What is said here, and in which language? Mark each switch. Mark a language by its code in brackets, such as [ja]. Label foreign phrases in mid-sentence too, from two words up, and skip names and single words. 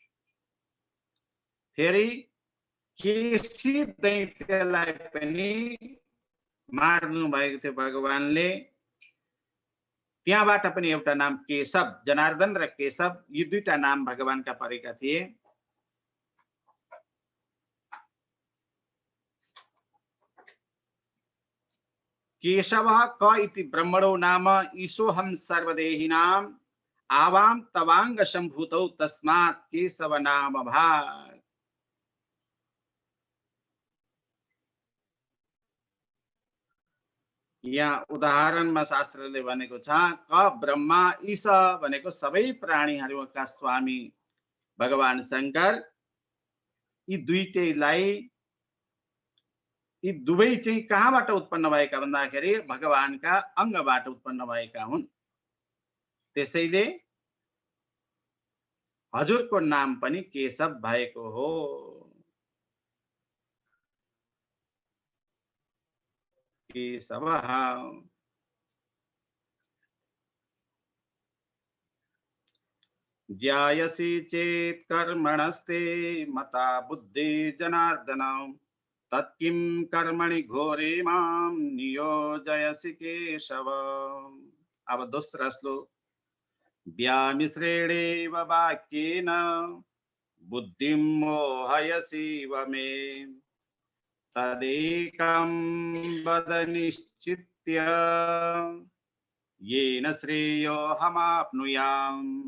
[ne] फेरि केसी दैत्यलाई पनि मार्नु भएको थियो भगवानले। त्यहाँबाट पनि एउटा नाम केशव, जनार्दन र केशव यी दुईटा नाम भगवानका परेका थिए। [sa] केशवः क इति ब्रह्मणो नाम ईशोऽहं सर्वदेहिनाम् आवां तवांग सम्भूतौ तस्मात् केशव नाम भाग। [ne] यहाँ उदाहरणमा शास्त्रले भनेको छ क ब्रह्मा ईश भनेको सबै प्राणीहरूका स्वामी भगवान शङ्कर। यी दुवै चाहिँ कहाँबाट उत्पन्न भएका भन्दाखेरि भगवानका अङ्गबाट उत्पन्न भएका हुन्। त्यसैले हजुरको नाम पनि केशव भएको हो। [sa] केशवः ज्यायसि चेत् कर्मणस्ते मता बुद्धि जनार्दन तत्किं कर्मणि घोरे मां नियोजयसि केशव। [ne] अब दोस्रो श्लोक। [sa] व्यामिश्रेणेव वाक्येन बुद्धिं मोहयसीव मे तदेकं वद निश्चित्य येन श्रेयोऽहमाप्नुयाम्।